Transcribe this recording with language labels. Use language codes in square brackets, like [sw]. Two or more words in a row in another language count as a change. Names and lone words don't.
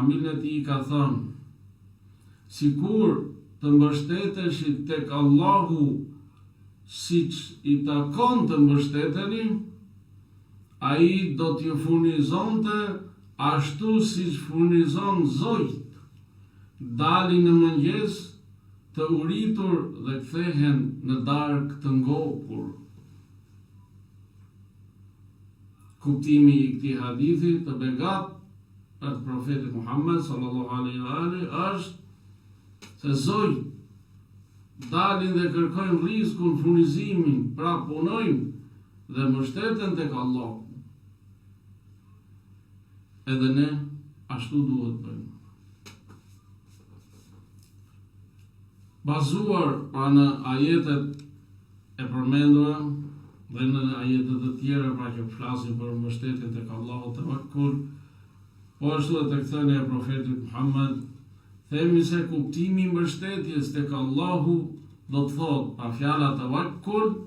[sq] familjen e tij, ka thënë: "Sikur të mbështeteshit tek Allahu siç i takon të mbështeteni, ai do t'ju furnizonte ashtu siç furnizon zojt, dalin në mëngjes të uritur dhe kthehen në darkë të ngopur." Kuptimi i këtij hadithi të begat për profetit Muhammed [ar] صلى الله عليه وآله [sq] është se zojt dalin dhe kërkojnë rrezikun, furnizimin, pra punojnë dhe mbështeten tek Allahu. Edhe ne ashtu duhet bëjmë. Bazuar pra në ajetet e përmendura dhe në ajetet e tjera pra që flasin për mbështetjen tek Allahu tawakkul, po ashtu edhe tek thënia e profetit Muhammed, themi se kuptimi i mbështetjes tek Allahu do të thotë, pa fjala tawakkul,